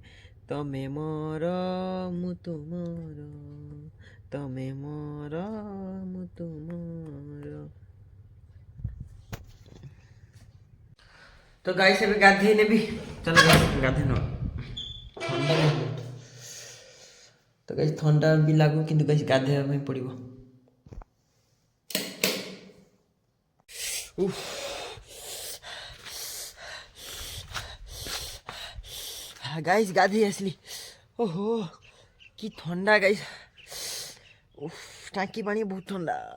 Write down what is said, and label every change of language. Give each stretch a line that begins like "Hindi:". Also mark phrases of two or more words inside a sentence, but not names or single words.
Odia: ତମେ ମୋର ମୁଁ ତୁମର, ତମେ ମୋର ମୁଁ ତୁମର। ତ ଗାଇସ୍ ଏବେ ଗାଧେଇ ନେବି, ଚାଲ ଗାଧେଇ ନେବା। ଥଣ୍ଡା ତ ଗାଇସ୍ ଥଣ୍ଡା ବି ଲାଗୁ କିନ୍ତୁ ଗାଇସ୍ ଗାଧେଇବା ପାଇଁ ପଡ଼ିବ। ଗାଇସ ଗାଧି ଆସଲି। ଓହୋ କି ଥଣ୍ଡା ଗାଇସ, ଟାଙ୍କି ପାଣି ବହୁତ ଥଣ୍ଡା।